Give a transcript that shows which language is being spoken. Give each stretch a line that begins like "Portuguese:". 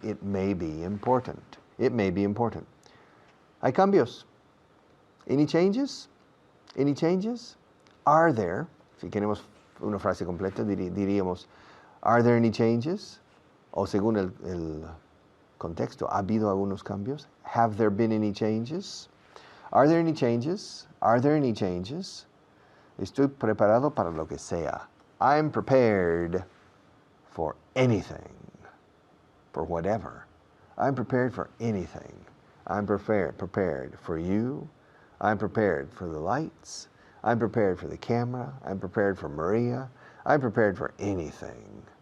English: It may be important. It may be important.
Spanish: Hay cambios.
English: Any changes? Any changes? Are there?
Spanish: Si queremos una frase completa, diríamos,
English: are there any changes?
Spanish: O según el contexto, ¿ha habido algunos cambios?
English: Have there been any changes? Are there any changes? Are there any changes?
Spanish: Estoy preparado para lo que sea.
English: I'm prepared for anything. For whatever. I'm prepared for anything. I'm prepared for you. I'm prepared for the lights. I'm prepared for the camera. I'm prepared for Maria. I'm prepared for anything.